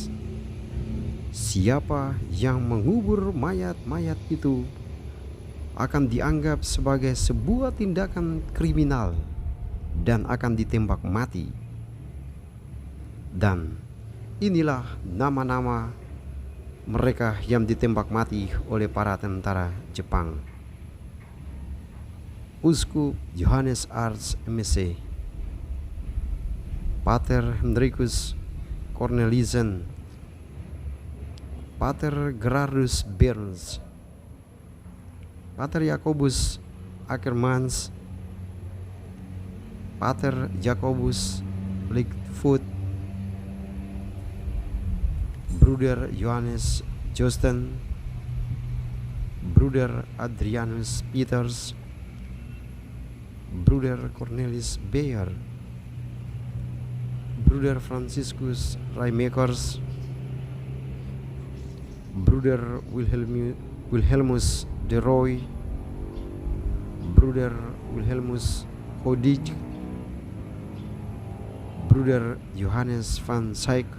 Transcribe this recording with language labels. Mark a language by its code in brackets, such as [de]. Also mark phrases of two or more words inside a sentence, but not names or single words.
[id] Siapa yang mengubur mayat-mayat itu akan dianggap sebagai sebuah tindakan kriminal dan akan ditembak mati. Dan inilah nama-nama mereka yang ditembak mati oleh para tentara Jepang. Uskup Johannes Arts M.C., Pater Hendrikus Cornelissen, Pater Gerardus Burns, Pater Jacobus Ackermans, Pater Jacobus Lightfoot, Bruder Johannes Josten, Bruder Adrianus Peters, Bruder Cornelis Beyer, Bruder Franciscus Raimakers, Bruder Wilhelmus de Roy, Bruder Wilhelmus Hodig, Bruder Johannes van Schaik,